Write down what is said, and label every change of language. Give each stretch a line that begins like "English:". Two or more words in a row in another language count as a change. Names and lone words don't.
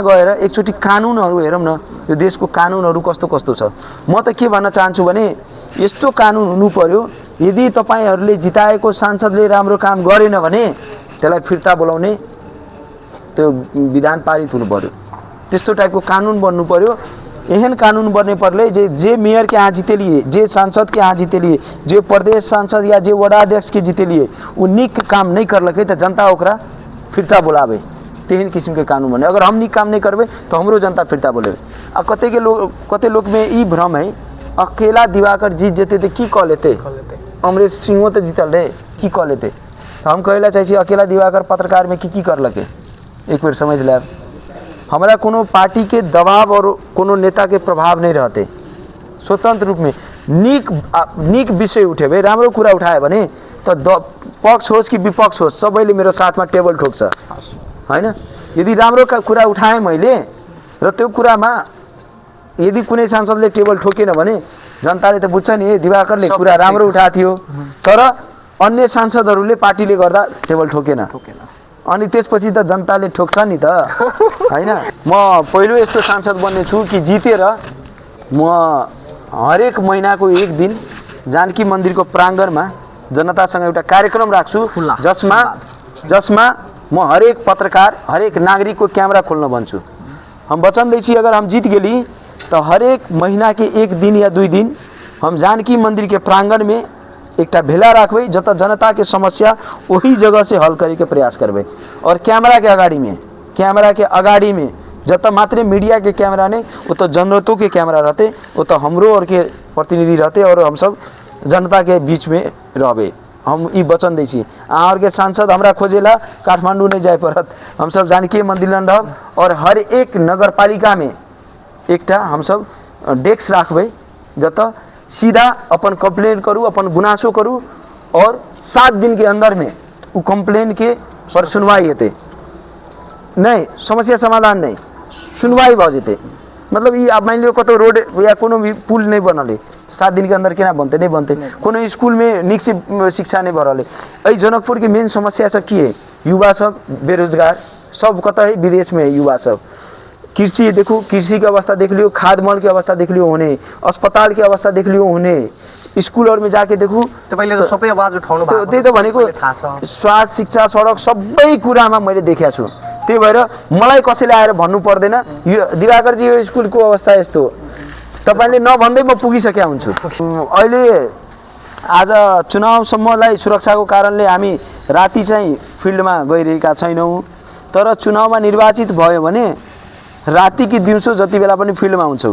Nepali: गएर एकचोटि कानुनहरू हेरौँ न, यो देशको कानुनहरू कस्तो छ। म त के भन्न चाहन्छु भने यस्तो कानुन हुनु पर्यो, यदि तपाईँहरूले जिताएको सांसदले राम्रो काम गरेन भने त्यसलाई फिर्ता बोलाउने त्यो विधान पारित हुनु पर्यो। त्यस्तो टाइपको कानुन बन्नु पर्यो।
Maithili: एहन कानून बनने परले जे मेयर के यहाँ जीते लिए, जे सांसद के यहाँ जीते लिए, जे प्रदेश सांसद या जे वडा अध्यक्ष के जीते लिए उ निक काम नहीं करलकै त जनता ओकरा फिर्ता बोलावे। तेहन किसिम के कानून बने। अगर हम निक काम नहीं करबे तो हमरो जनता फिर्ता बोले। अब कते लोग में ई भ्रम है, अकेला दिवाकर जीत जेते तो की कह लेते, अमरेश सिंह तो जीतल रहे की कह लेते। तो हम कहला चाहिए अकेला दिवाकर पत्रकार में की कर लगे एक बार समझ ले। हमारा कोनो पार्टी के दबाव और कोनो नेता के प्रभाव नहीं रहते, स्वतंत्र रूप में निक विषय उठे भाई
Nepali: राम्रो कुरा उठाए भने तो पक्ष होस् कि विपक्ष होस् सबैले मेरो साथमा टेबल ठोक्छ हैन। यदि राम्रो कुरा उठाए मैले र त्यो कुरामा यदि कुनै सांसदले टेबल ठोकेन भने जनताले त बुझ्छ नि दिवाकरले कुरा राम्रो उठाएको थियो, तर अन्य सांसदहरूले पार्टीले गर्दा टेबल ठोकेन अनि त्यसपछि त जनताले ठोक्छ नि त हैन। म पहिलो यस्तो सांसद बन्ने छु कि जितेर म हरेक महिनाको एक दिन जानकी मन्दिरको प्राङ्गणमा जनतासँग एउटा कार्यक्रम राख्छु जसमा म हरेक पत्रकार हरेक नागरिक को कैमरा खोल्न भन्छु।
Maithili: हम वचन दैछि अगर हम जीत गेली तो हरेक महीना के एक दिन या 2 दिन हम जानकी मंदिर के प्रांगण में एक भेला रखबे जत जनता के समस्या वही जगह से हल करे के प्रयास करबे। और कैमरा के अगाडि में जत मात्र मीडिया के कैमरा नहीं वो तो जनताओं के कैमरा रहते, वो तो हमरो और के प्रतिनिधि रहते और हम सब जनता के बीच में रहबे। हम ई वचन दै छी। अहाँ के सांसद हमरा खोजेला काठमांडू नहीं जाए पड़त, हम सब जानकी मंदिर रहब और हर एक नगर पालिका में एकटा हम सब डेस्क रखबे जत सीधा अपन कंप्लेन करूँ, अपन गुनासो करूँ और 7 दिन के अंदर में वो कंप्लेन के पर सुनवाई हेते, नहीं समस्या समाधान नहीं सुनवाई भ जेते। मतलब ये अब मान लियो कतो रोड या कोनो भी पुल नहीं बनले 7 दिन के अंदर केना बनते, नहीं बनते। कोनो स्कूल में निक से शिक्षा नहीं भरले। ए जनकपुर की मेन समस्या सब की है, युवा सब बेरोजगार सब कत है विदेश में है युवा सब। कृषि देखो, कृषि की अवस्था देख लियो, खाद मल की अवस्था देख लियो होने, अस्पताल की अवस्था देख लियो होने, स्कूल में जाके देखो
Nepali: तो पहिले तो सबै आवाज उठाउनु भएको त्यही त भनेको स्वास्थ्य शिक्षा सडक सबै कुरामा मैले देखेको छु। त्यही भएर मलाई कसैले आएर भन्नु पर्दैन यो दिवाकर जी यो स्कुलको अवस्था यस्तो, तपाईले नभन्दै म पुगिसकेका हुन्छु। अहिले आज चुनावसम्मलाई सुरक्षाको कारणले हामी राति चाहिँ फिल्डमा गइरहेका छैनौं, तर चुनावमा निर्वाचित भयो भने राति कि दिउँसो जति बेला पनि फिल्डमा हुन्छौं।